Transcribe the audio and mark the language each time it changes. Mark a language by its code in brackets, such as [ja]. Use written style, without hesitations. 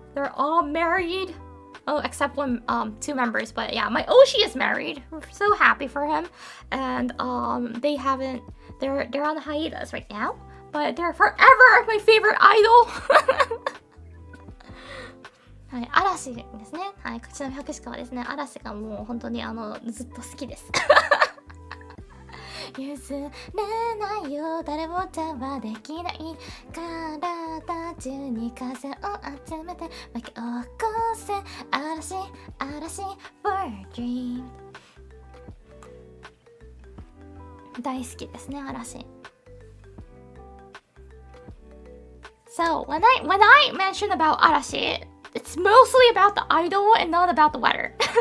[en] They're all married. Oh, except one, 2 members. But yeah, my Oshi is married. We're so happy for him. And they haven't. They're on hiatus right now. But they're forever my favorite idol. [ja] はい、嵐ですね。はい、こちらの百鹿はですね、嵐がもう本当にずっと好きです。譲れないよ、誰も邪魔できない。体中に風を集めて巻き起こせ。嵐、嵐、 [en] for a dream。 [ja] 大好きですね、嵐。 [en] So, when I mention about arashi, it's mostly about the idol and not about the weather.